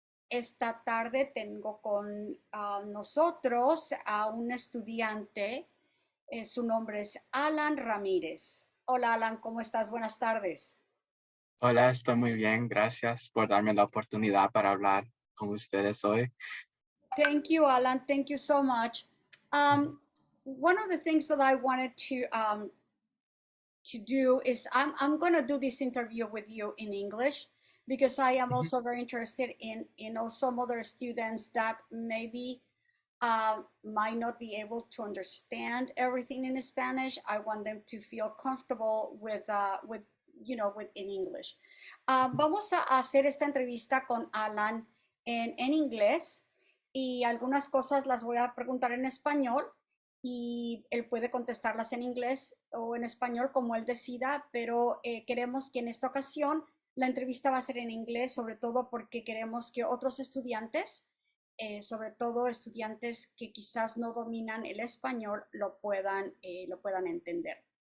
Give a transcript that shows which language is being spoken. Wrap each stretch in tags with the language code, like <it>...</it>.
<es>Esta tarde tengo con nosotros a un estudiante. Su nombre es Alan Ramírez. Hola Alan, ¿cómo estás? Buenas tardes. Hola, estoy muy bien. Gracias por darme la oportunidad para hablar con ustedes hoy.</es> <en>Thank you, Alan. Thank you so much. Ujú, One of the things that I wanted to do is I'm going to do this interview with you in English because I am ujú. also very interested in some other students that maybe might not be able to understand everything in Spanish. I want them to feel comfortable with with in English.</en> <es>Vamos a hacer esta entrevista con Alan en inglés y algunas cosas las voy a preguntar en español y él puede contestarlas en inglés o en español como él decida, pero queremos que en esta ocasión la entrevista va a ser en inglés, sobre todo porque queremos que otros estudiantes, sobre todo estudiantes que quizás no dominan el español, lo puedan entender.</es>